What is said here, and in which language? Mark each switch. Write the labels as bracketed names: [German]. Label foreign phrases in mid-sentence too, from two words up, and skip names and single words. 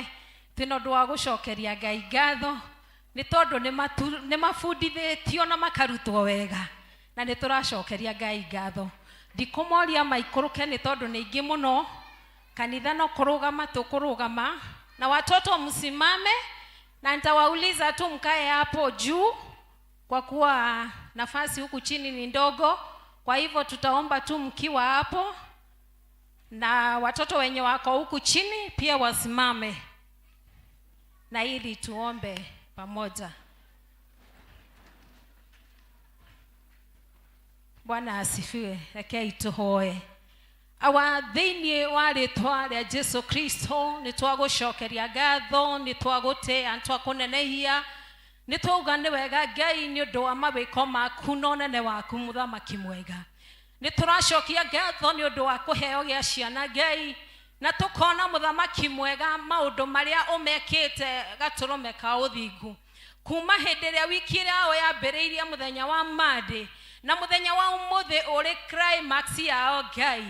[Kikuyu] Twĩna ũndũ wa gũcokeria Ngai ngatho nĩ tondũ nĩ mabundithĩtio na makarutwo wega na nĩ tũracokeria Ngai ngatho. Ndikũmoria maikũrũke nĩ tondũ nĩ ingĩ mũno. Kanitha no kũrũgama tũkũrũgama [Swahili] na watoto msimame, na nitawauliza tu mkae hapo juu kwa kuwa nafasi huku chini ni ndogo. Kwa hivyo tutaomba tu mkiwa hapo, na watoto wenye wako huku chini pia wasimame, na ili tuombe pamoja. Bwana asifiwe. [Kikuyu] Rekei tuhoe. Awa thĩinĩ wa rĩĩtwa rĩa Jesu Kristo nĩ twagũcokeria ngatho, nĩ twagũtĩa, nĩ twakũnenehia nĩ twauga nĩ wega Ngai nĩ ũndũ wa mawĩko maku na ũnene waku mũthamaki mwega. Nĩ tũracokia ngatho nĩ ũndũ wa kũheo gĩa ciana Ngai, na tũkona mũthamaki mwega maũndũ marĩa ũmekĩte gatũrũme ka ũthingu kuma hĩndĩ ĩrĩa wiki yao yambĩrĩirie mũthenya wa Monday na mũthenya wa ũmũthĩ ũrĩ climax yao Ngai.